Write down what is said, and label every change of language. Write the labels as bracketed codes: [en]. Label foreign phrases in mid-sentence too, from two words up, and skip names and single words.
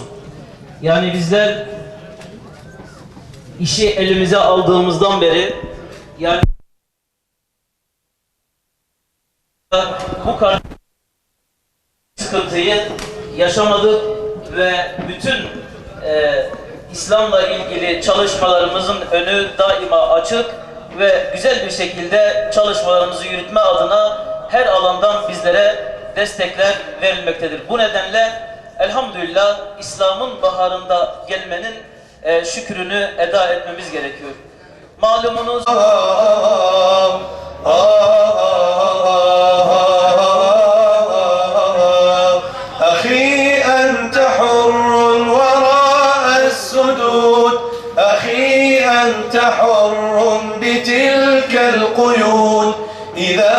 [tr] Yani bizler işi elimize aldığımızdan beri yani bu kadar sıkıntıyı yaşamadık ve bütün İslam'la ilgili çalışmalarımızın önü daima açık ve güzel bir şekilde çalışmalarımızı yürütme adına her alandan bizlere destekler verilmektedir. Bu nedenle elhamdülillah İslam'ın baharında gelmenin şükrünü eda etmemiz gerekiyor. Malumunuz [ar] أخي أنت حر وراء السدود أخي أنت حر بتلك القيود إذا